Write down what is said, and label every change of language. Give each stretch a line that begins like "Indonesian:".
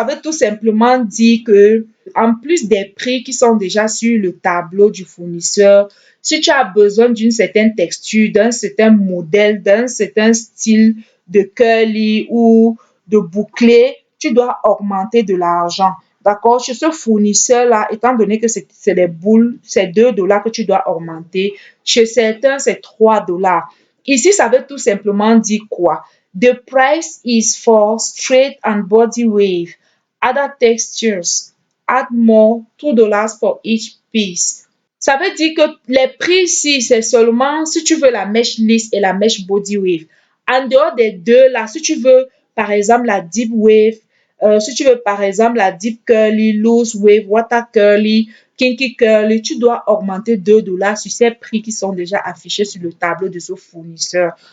French: Ça veut tout simplement dire que, en plus des prix qui sont déjà sur le tableau du fournisseur, si tu as besoin d'une certaine texture, d'un certain modèle, d'un certain style de curly ou de bouclé, tu dois augmenter de l'argent. D'accord? Chez ce fournisseur-là, étant donné que c'est des boules, c'est 2 dollars que tu dois augmenter. Chez certains, c'est 3 dollars. Ici, ça veut tout simplement dire quoi?
English: The price is for straight and body wave. Other textures. Add more, 2 dollars for each piece.
French: Ça veut dire que les prix ici, c'est seulement si tu veux la mèche lisse et la mèche body wave. En dehors des deux là, si tu veux par exemple la deep wave, si tu veux par exemple la deep curly, loose wave, water curly, kinky curly, tu dois augmenter 2 dollars sur ces prix qui sont déjà affichés sur le tableau de ce fournisseur.